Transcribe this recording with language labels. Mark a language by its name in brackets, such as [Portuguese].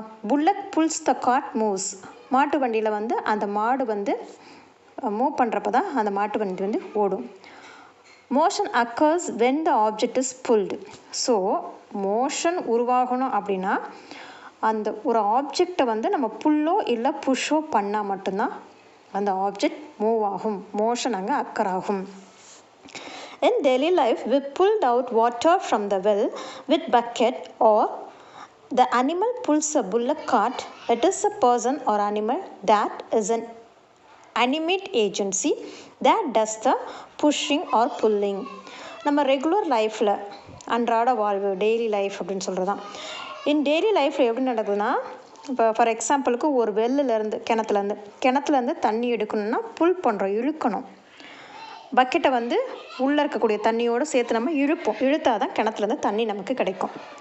[English] Bullock pulls the cart moves. [Tamil] மாட்டு வண்டியில் வந்து அந்த மாடு வந்து மூவ் பண்ணுறப்ப தான் அந்த மாட்டு வண்டி வந்து ஓடும். [English] Motion occurs when the object is pulled. [Tamil] So motion உருவாகணும் அப்படின்னா அந்த ஒரு ஆப்ஜெக்டை வந்து நம்ம புல்லோ இல்லை புஷ்ஷோ பண்ணால் மட்டும்தான் அந்த ஆப்ஜெக்ட் மூவ் ஆகும். மோஷன் அங்கே அக்கர் ஆகும். [English] In daily life, we pulled out water from the well with bucket or the animal pulls a bullock cart. It is a person or animal that is an animate agency that does the pushing or pulling. [Tamil] நம்ம regular லைஃப்பில் அன்றாட வாழ்வு daily life அப்படின்னு சொல்கிறது தான். இன் daily லைஃப்பில் எப்படி நடக்குதுன்னா, இப்போ ஃபார் எக்ஸாம்பிளுக்கு ஒரு வெள்ளிலேருந்து கிணத்துலேருந்து தண்ணி எடுக்கணும்னா புல் பண்ணுறோம், இழுக்கணும். பக்கெட்டை வந்து உள்ளே இருக்கக்கூடிய தண்ணியோடு சேர்த்து நம்ம இழுத்தால் தான் கிணத்துலேருந்து தண்ணி நமக்கு கிடைக்கும்.